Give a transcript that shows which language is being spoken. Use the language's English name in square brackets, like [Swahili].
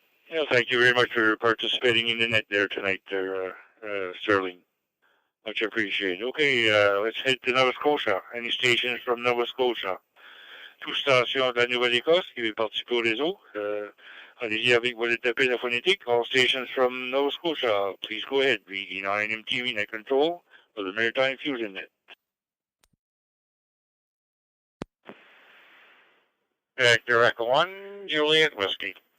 [English] Yeah, thank you very much for participating in the net there tonight, there, Sterling. Much appreciated. Okay, let's head to Nova Scotia. Any stations from Nova Scotia? [French] Toute station de la Nouvelle-Écosse qui veut participer au réseau. Allez-y avec vos étapes phonétiques. [English] All stations from Nova Scotia. Please go ahead. VE9 MTV Net Control for the Maritime Fusion Net. Victor Echo 1, Juliet Whiskey.